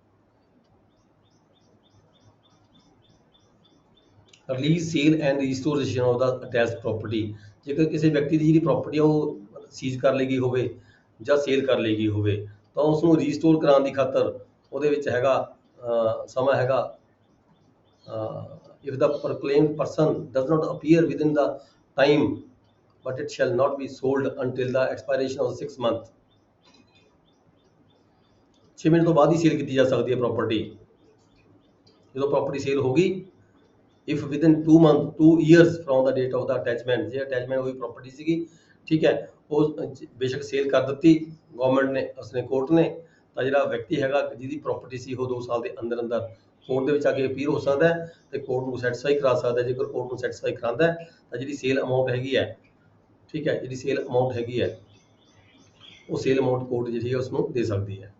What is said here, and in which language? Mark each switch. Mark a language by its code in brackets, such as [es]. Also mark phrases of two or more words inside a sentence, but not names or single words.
[en] release sale and restoration of the attached property, [pa] ਜੇਕਰ ਕਿਸੇ ਵਿਅਕਤੀ ਦੀ ਜਿਹੜੀ ਪ੍ਰਾਪਰਟੀ ਆ ਉਹ ਸੀਜ਼ ਕਰ ਲਈ ਗਈ ਹੋਵੇ ਜਾਂ ਸੇਲ ਕਰ ਲਈ ਗਈ ਹੋਵੇ ਤਾਂ ਉਸ ਨੂੰ ਰੀਸਟੋਰ ਕਰਾਉਣ ਦੀ ਖਾਤਰ ਉਹਦੇ ਵਿੱਚ ਹੈਗਾ ਸਮਾਂ ਹੈਗਾ [en] if the proclaimed person does not appear within the time but it shall not be sold until the expiration of 6 month, [pa] 6 ਮਹੀਨੇ ਤੋਂ ਬਾਅਦ ਹੀ ਸੇਲ ਕੀਤੀ ਜਾ ਸਕਦੀ ਹੈ ਪ੍ਰਾਪਰਟੀ। ਜਦੋਂ ਪ੍ਰਾਪਰਟੀ ਸੇਲ ਹੋ ਗਈ [en] if within 2 month 2 years from the date of the attachment, [pa] ਜੇ ਅਟੈਚਮੈਂਟ ਹੋਈ ਪ੍ਰਾਪਰਟੀ ਸੀਗੀ, ਠੀਕ ਹੈ, ਉਹ ਬੇਸ਼ੱਕ ਸੇਲ ਕਰ ਦਿੱਤੀ ਗਵਰਨਮੈਂਟ ਨੇ, ਉਸਨੇ ਕੋਰਟ ਨੇ, ਤਾਂ ਜਿਹੜਾ ਵਿਅਕਤੀ ਹੈਗਾ ਜਿਹਦੀ ਪ੍ਰਾਪਰਟੀ ਸੀ ਉਹ 2 ਸਾਲ ਦੇ ਅੰਦਰ ਅੰਦਰ ਕੋਰਟ ਦੇ ਵਿੱਚ ਆ ਕੇ ਅਪੀਲ ਹੋ ਸਕਦਾ ਹੈ ਤੇ ਕੋਰਟ ਨੂੰ ਸੈਟੀਸਫਾਈ ਕਰਾ ਸਕਦਾ ਹੈ। ਜੇਕਰ ਕੋਰਟ ਨੂੰ ਸੈਟੀਸਫਾਈ ਕਰਾਉਂਦਾ ਹੈ ਤਾਂ ਜਿਹੜੀ [en] sale amount [pa] ਹੈਗੀ ਹੈ, ਠੀਕ ਹੈ, ਜਿਹੜੀ [en] sale amount [pa] ਹੈਗੀ ਹੈ ਉਹ [en] sale amount [pa] ਕੋਰਟ ਜਿਹੜੀ ਹੈ ਉਸ ਨੂੰ ਦੇ ਸਕਦੀ ਹੈ।